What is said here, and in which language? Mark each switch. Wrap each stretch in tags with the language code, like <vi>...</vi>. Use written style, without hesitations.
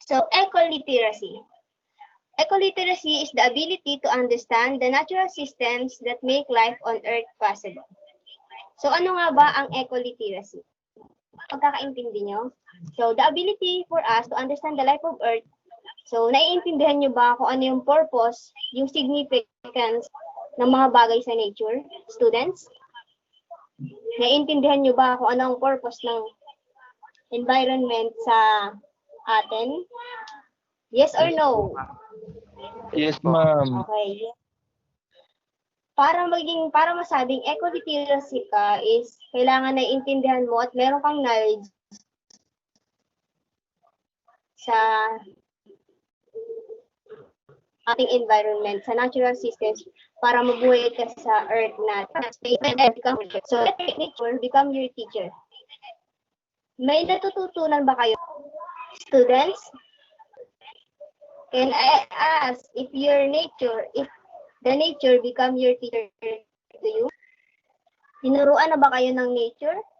<en>So, eco-literacy. Eco-literacy is the ability to understand the natural systems that make life on Earth possible.</en> <tl>So, ano nga ba ang eco-literacy? Pagkakaintindi nyo?</tl> <en>So, the ability for us to understand the life of Earth.</en> <tl>So, naiintindihan nyo ba kung ano yung purpose, yung significance ng mga bagay sa nature, students? Naiintindihan nyo ba kung ano ang purpose ng environment sa atin?</tl> <en>Yes or no? Yes, ma'am.</en> <tl>Okay. Para masabing eco-literacy ka is kailangan naiintindihan mo at meron kang knowledge sa ating environment, sa natural systems, para mabuhay ka sa earth natin.</tl> <en>So, let nature become your teacher.</en> <tl>May natututunan ba kayo,</tl> <en>students? Can I ask if the nature become your teacher to you?</en> <tl>Tinuruan na ba kayo ng nature?</tl>